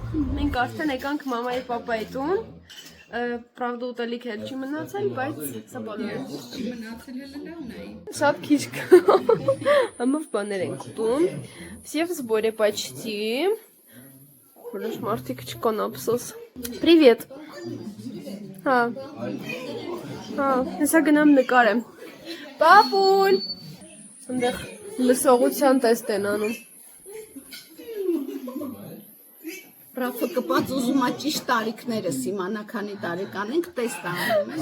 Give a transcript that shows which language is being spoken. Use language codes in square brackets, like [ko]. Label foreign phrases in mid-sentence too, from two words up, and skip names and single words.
[hy] Մենք արդեն եկանք մամայի պապայի տուն։ Правда ուտելիք էլ չի մնացել, բայց սա բոլորը։ Շատ քիչ կա։ Համով բաներ ենք ուտում։ [ru] Всех в сборе почти. [hy] Որոշ մարդիկ չկան ափսոս։ Привет։ Հա։ Հա, հեսա գնամ նկարեմ։ Պապուլ։ Այնտեղ լսողության տեստ են անում։ Ռաֆը կպած ուզում է ճիշտ տարիքներս իմանա, քանի տարեկան ենք, տեստ անում է։